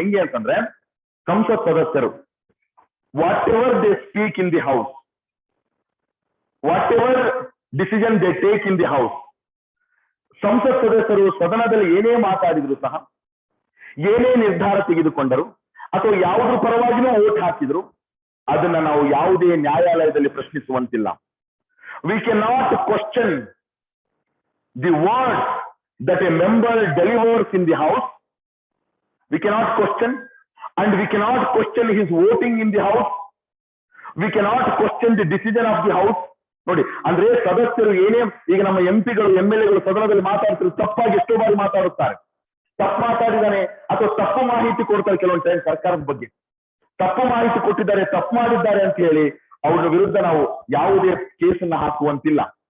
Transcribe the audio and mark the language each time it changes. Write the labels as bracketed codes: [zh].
[kn] ಹೆಂಗೆ ಅಂತಂದ್ರೆ, ಸಂಸತ್ ಸದಸ್ಯರು [en] whatever they speak in the house, [kn] what ever decision they take in the house, ಸಂಸತ್ ಸದಸ್ಯರು ಸದನದಲ್ಲಿ ಏನೇ ಮಾತಾಡಿದ್ರು ಸಹ, ಏನೇ ನಿರ್ಧಾರ ತೆಗೆದುಕೊಂಡರು ಅಥವಾ ಯಾವುದ್ರ ಪರವಾಗಿನೂ ಓಟ್ ಹಾಕಿದ್ರು, ಅದನ್ನ ನಾವು ಯಾವುದೇ ನ್ಯಾಯಾಲಯದಲ್ಲಿ ಪ್ರಶ್ನಿಸುವಂತಿಲ್ಲ. [en] We can not question the words that a member delivers in the house. We cannot question, and we cannot question his voting in the house. We cannot question the decision of the house. [kn] ನೋಡಿ, ಅಂದ್ರೆ ಸದಸ್ಯರು ಏನೇ, ಈಗ ನಮ್ಮ ಎಂಪಿಗಳು MLAಗಳು ಸದನದಲ್ಲಿ ಮಾತಾಡ್ತಾರೆ, ತಪ್ಪಾಗಿ ಎಷ್ಟೋ ಬಾರಿ ಮಾತಾಡುತ್ತಾರೆ. ತಪ್ಪು ಮಾತಾಡಿದಾನೆ ಅಥವಾ ತಪ್ಪು ಮಾಹಿತಿ ಕೊಡ್ತಾರೆ ಕೆಲವೊಂದು ಟೈಮ್ ಸರ್ಕಾರದ ಬಗ್ಗೆ. ತಪ್ಪು ಮಾಹಿತಿ ಕೊಟ್ಟಿದ್ದಾರೆ, ತಪ್ಪು ಮಾಡಿದ್ದಾರೆ ಅಂತ ಹೇಳಿ ಅವ್ರ ವಿರುದ್ಧ ನಾವು ಯಾವುದೇ ಕೇಸನ್ನ ಹಾಕುವಂತಿಲ್ಲ.